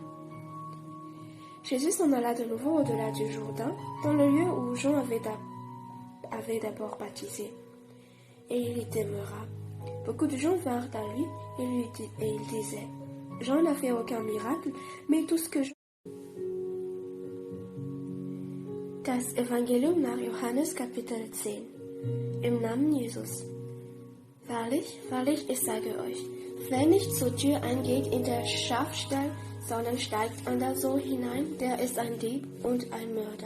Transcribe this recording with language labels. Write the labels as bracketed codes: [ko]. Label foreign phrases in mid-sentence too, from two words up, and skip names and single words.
[fr] Jésus s'en alla de nouveau au-delà du Jourdain, dans le lieu où Jean avait d'abord baptisé. Et il y demeura. Beaucoup de gens vinrent à lui et il disait, « Jean n'a fait aucun miracle, mais tout ce que Jean... [de] » Das Evangelium nach Johannes Kapitel 10. Im Namen Jesus. Wahrlich, wahrlich, ich sage euch, wer nicht zur Tür eingeht in der Schafstall, sondern steigt anderswo hinein, der ist ein Dieb und ein Mörder.